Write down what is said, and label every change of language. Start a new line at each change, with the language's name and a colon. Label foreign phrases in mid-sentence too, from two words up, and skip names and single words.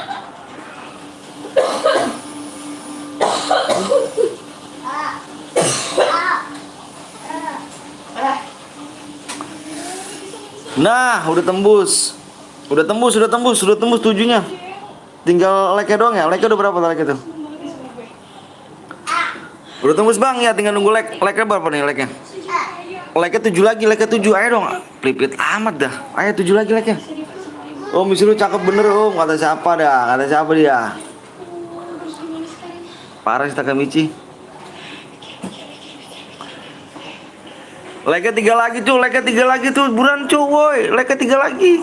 Indonesian: Nah, udah tembus. Udah tembus 7-nya. Tinggal like-nya doang ya. Like-nya udah berapa like itu? Udah tembus Bang ya, tinggal nunggu like. Like-nya berapa nih like-nya? Like-nya 7 lagi, like-nya 7. Ayo dong. Pelipit amat dah. Ayo 7 lagi like-nya. Oh, misi lu cakep bener Om. Kata siapa dia? Parah sih Takamichi. Like-nya 3 lagi tuh, buruan cu, woi. Like-nya 3 lagi.